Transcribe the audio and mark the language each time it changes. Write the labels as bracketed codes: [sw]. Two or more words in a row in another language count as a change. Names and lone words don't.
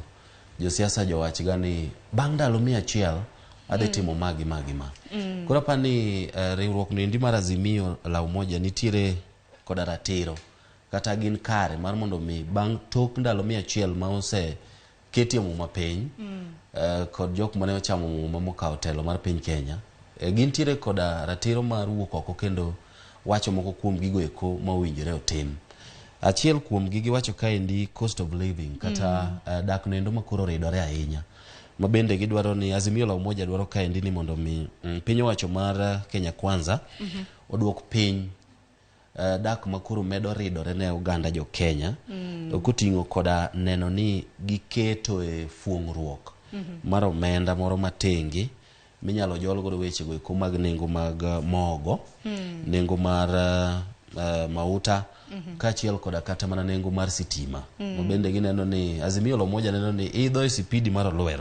[luo] josiasa jowach gani bang' ndalo 100 adhi timo magi ma koro pani riwruok ni mar Azimio la Umoja nitiere koda ratiro kata gin kare mar mondo mi bang' tok ndalo 100 ma ose ketie muma piny kod jok mane ochamo muma mokawo telo mar piny Kenya gintiere koda ratiro mar wuok oko kendo wacho moko kuom gigo eko ma owinjore otim. Achiel kuom gigi wacho kaendi [en] cost of living [luo] kata dak nendo makoro ridore ahinya mabende gidwaro ni Azimio la Umoja dwaro kaendi ni mondo mi piny owacho mar Kenya Kwanza oduok piny dak makuru medo ridore ne uganda jo Kenya koting'o koda neno ni giketo e fuong'ruok mar omenda moro matengi minyalo jol godo weche go eko mag nengo mag mogo nengo mar mauta kachiel koda kata mana nengo mar sitima mabende gineno ni Azimio la Umoja neno ni idho e sipidi mar olwero